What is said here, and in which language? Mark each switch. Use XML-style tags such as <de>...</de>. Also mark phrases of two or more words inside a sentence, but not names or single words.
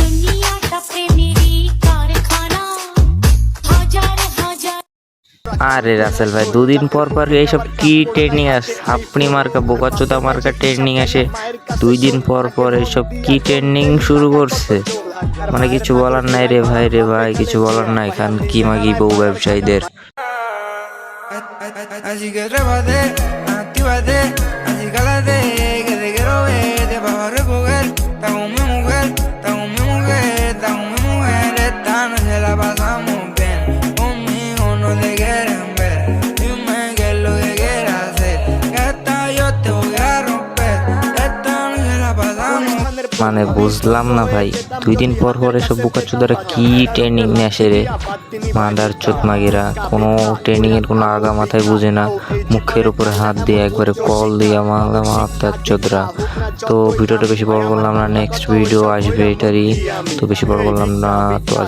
<bn>আরে রাসেল ভাই, দুদিন পর পর এইসব কি ট্রেনিং আসে? আপনি মার্কা বোকাচোদা মার্কা ট্রেনিং আসে 2 দিন পর পর। এইসব কি ট্রেনিং শুরু করছে? মানে কিছু বলার নাই রে ভাই, রে ভাই কিছু বলার নাই খান কি মাগি বউ ব্যবসায়ীদের।</bn> <es>Así que trépate, actívate, así cálate, que te quiero ver, te vas a recoger, está con mi mujer, está con mi mujer, está con mi mujer, esta noche la pasamos bien, conmigo no te quieren ver, dime qué es lo que quieres hacer, que esta yo te voy a romper, esta noche la pasamos bien.</es> <bn>মানে বুঝলাম না ভাই, 2 দিন পর পর এসব বোকাচোদারা কি ট্রেনিং নিয়ে আসে রে? মাদার চোদ মাগিরা কোনো ট্রেনিং এর কোনো আগা মাথায় বুঝে না, মুখের উপরে হাত দিয়ে একবারে কল দিয়ে মাদার চোদরা। তো ভিডিওটা বেশি বড় করলাম না,</bn> <en>next video</en> <bn>আসবে এটারই, তো বেশি বড় করলাম না।</bn>